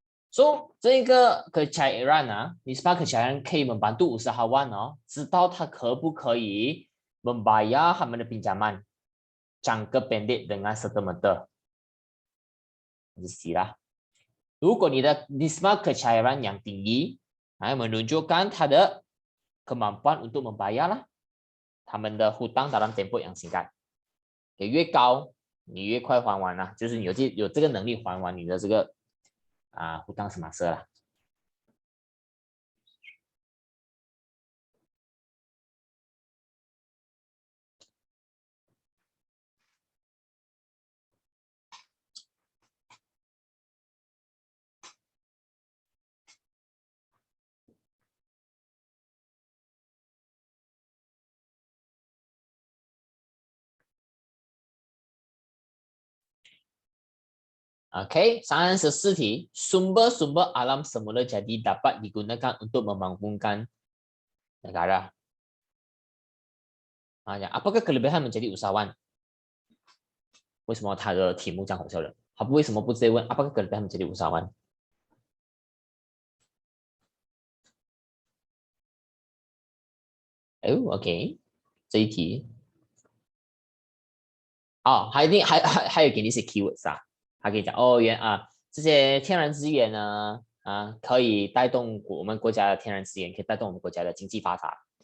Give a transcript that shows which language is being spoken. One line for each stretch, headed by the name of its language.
Malay: So 这个kecairan 啊 nisbah kecairan 可以 membantu usahawan 哦，
Chinese: 知道他可不可以
Malay: membayar 他们的 pinjaman jangka pendek dengan serta-merta. 啦。如果你的 nisbah kecairan yang tinggi, menunjukkan
Chinese: 他的
Malay: kemampuan untuk membayar
Chinese: 啦，他们的
Malay: hutang dalam tempoh yang singkat.
Chinese: 越高，你越快还完啦，就是你有这个能力还完你的这个
Malay: hutang semasa
Chinese: 啦。
Malay: Oke, 34 题.Sumber-sumber alam semula jadi dapat digunakan untuk membangunkan negara. Apakah kelebihan menjadi usahawan?
Chinese: 为什么他的题目这样好笑的？他为什么不直接问
Malay: apakah kelebihan menjadi usahawan？
Chinese: 哦 ，OK， 这一题。哦，还有给你一些 keywords 啊，他可以讲哦，这些天然资源呢，可以带动我们国家的天然资源，可以带动我们国家的经济发达。